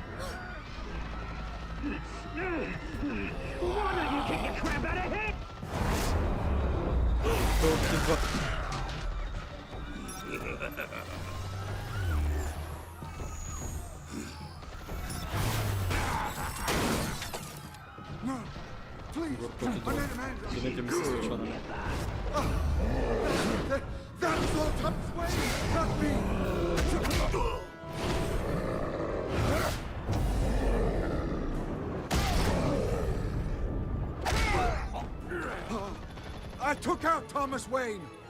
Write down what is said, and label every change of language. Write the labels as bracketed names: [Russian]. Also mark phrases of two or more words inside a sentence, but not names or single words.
[English] Why don't you kick the crap out of him? No, please. [Bulgarian] Винаги ми се случва на мен. [English] That was all Thomas Wayne, not me. I took out Thomas Wayne.